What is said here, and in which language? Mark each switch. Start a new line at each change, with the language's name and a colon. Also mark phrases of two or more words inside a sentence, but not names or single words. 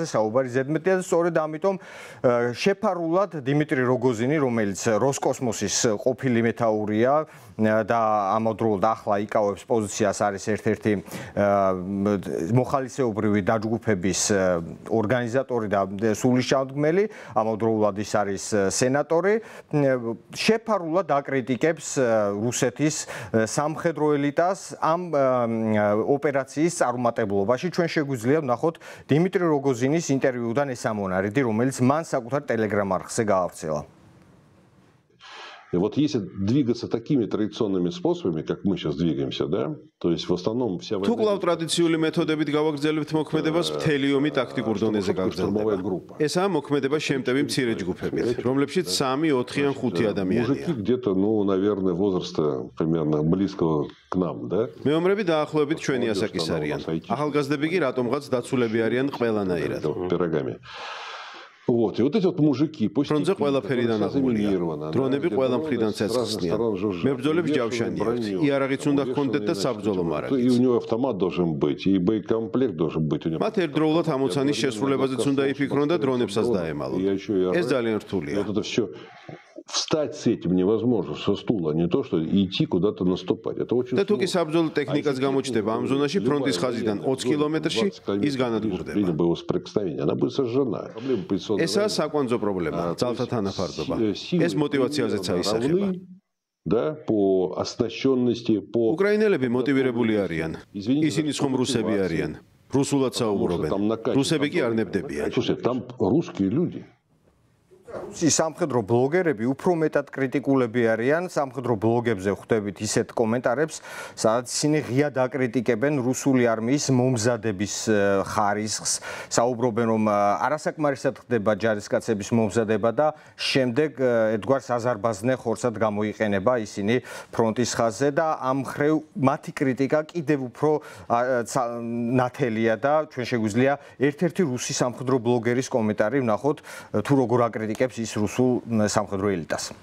Georgian: საუბარი ზედმეტია და სწორედ ამიტომ შეფარულად დიმიტრი როგოზინი, რომელიც როსკოსმოსის ყოფილი მეთაურია და ამავდროულად ახლა იკავებს პოზიციას, არის ერთ-ერთი მოხალისეობრივი დაჯგუფების ორგანიზატორი და სულისჩამდგმელი, ამავდროულად ის არის სენატორი, შეფარულად აკრიტიკებს რუსეთის სამხედრო ელიტას ამ ოპერაციის წარუმატებლობაში. ჩვენ შეგვიძლია ვნახოთ დიმიტრი როგოზინის ინტერვიუდან ეს ამონარიდი, რომელიც მან საკუთარ Telegram არხზე გაავრცელა.
Russian: И вот если двигаться такими традиционными способами, как мы сейчас двигаемся, да, то есть в основном вся
Georgian: თუ კლავ ტრადიციული მეთოდებით გავაგრძელებთ მოქმედებას, მთელი ომი ტაქტიკურ დონეზე გაგრძელდება. ესაა მოქმედება შემტევი მცირე ჯგუფებით, რომლებშიც 3, 4 ან 5 ადამიანია.
Russian: Мужики где-то, ну, наверное, возраста примерно близкого к нам, да?
Georgian: მეომრები დაახლოებით ჩვენი ასაკის არიან. ახალგაზრდები კი рატომღაც დაცულები არიან ყველანაირად.
Russian: Пирогами. Вот, и вот эти вот мужики, пусть
Georgian: ფრონტზე ყველაფერიდან აღებულია. დრონები ყველა მხრიდან ცეცხლსნიან. მებრძოლებს ჯავშანი აქვთ. იარაღიც უნდა ჰქონდეთ და საბრძოლო მარაგიც.
Russian: И у него автомат должен быть, и боекомплект должен быть у него.
Georgian: მათ ერთდროულად ამოცანის შესრულებაზეც უნდა იფიქრონ და დრონებსაც დაემალონ. ეს ძალიან რთულია.
Russian: Вот это все встать с этим невозможно со стула, не то что идти куда-то наступать. Это очень
Georgian: და თუ კი საბრძოლო ტექნიკაც გამოჩნდება ამ ზონაში ფრონტის ხაზიდან 20 კილომეტრში ის განადგურდება.
Russian: Боевое соприкосновение, она будет сожжена.
Georgian: ესაა საკვანძო პრობლემა, ძალთა თანაფარდობა. ეს мотивაციაზეც აისახება.
Russian: Да, по оснащенности, по
Georgian: უკრაინელები მოტივირებული არიან. ისინი ხომ რუსები არიან. რუსულად საუბრობენ. რუსები კი არ ნებდებიან.
Russian: Слушай, там русские люди.
Georgian: რუსი სამხედრო ბლოგერები უფრო მეტად კრიტიკულები არიან. სამხედრო ბლოგებზე ხვდებით ისეთ კომენტარებს, სადაც ისინი ღიად აკრიტიკებენ რუსული არმიის მომზადების ხარისხს, საუბრობენ, რომ არასაკმარისად ხდება ჯარისკაცების მომზადება და შემდეგ ერთგვარს აზარბაზნე ხორცად გამოიყენება ისინი ფრონტის ხაზზე და ამ ხრივ მათი კრიტიკა კიდევ უფრო ნათელია და ჩვენ შეგვიძლია ერთ-ერთი რუსი სამხედრო ბლოგერის კომენტარი ვნახოთ, თუ როგორ აკრიტიკებს ის რუსულ სამხედრო ელიტას.